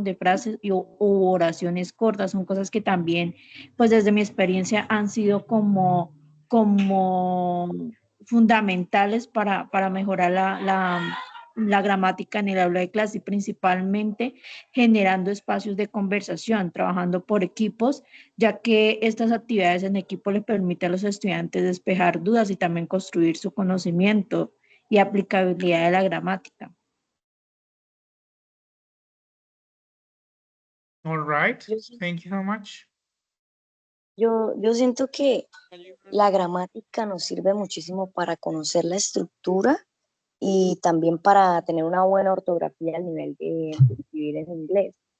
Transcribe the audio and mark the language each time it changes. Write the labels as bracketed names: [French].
[Spanish] De frases u oraciones cortas, son cosas que también, pues desde mi experiencia han sido como fundamentales para mejorar la gramática en el aula de clase, y principalmente generando espacios de conversación, trabajando por equipos, ya que estas actividades en equipo les permiten a los estudiantes despejar dudas y también construir su conocimiento y aplicabilidad de la gramática. [English] All right, thank you so much. [Spanish] Yo siento que la gramática nos sirve muchísimo para conocer la estructura y también para tener una buena ortografía al nivel de escribir en inglés.